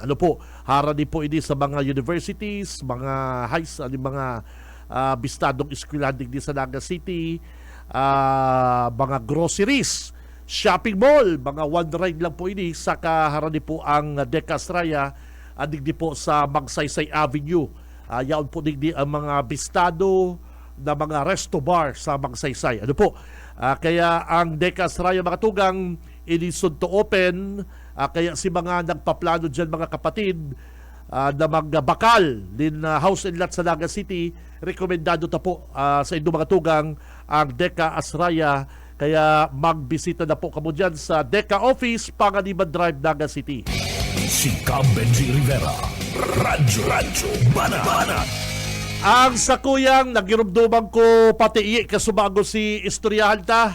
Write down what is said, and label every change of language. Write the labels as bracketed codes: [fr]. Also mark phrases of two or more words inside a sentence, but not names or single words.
[bik] Ano po, harani po ini sa mga universities, mga mga bistadong eskwelahan digdi sa Naga City, mga groceries, shopping mall, mga [en] one ride [bik] lang po ini sa kaharani po ang Deca Estrella, digdi po sa Magsaysay Avenue. Yaon po digdi ang mga bistado na mga resto bar sa Magsaysay. Ano po? Kaya ang Deca Estrella, mga tugang, inisod [en] to open. [bik] Kaya si mga nagpaplano dyan, mga kapatid, na magbakal din [en] house and lot [bik] sa Naga City, rekomendado ta po sa inyong mga tugang ang Deca Estrella. Kaya magbisita na po kamo dyan sa Deca Office, Panganiban Drive, Naga City. Si Cam Benji Rivera, Radyo Banat. Ang sakuyang nagirumduman ko pati iye kasubago si istoryahan ta.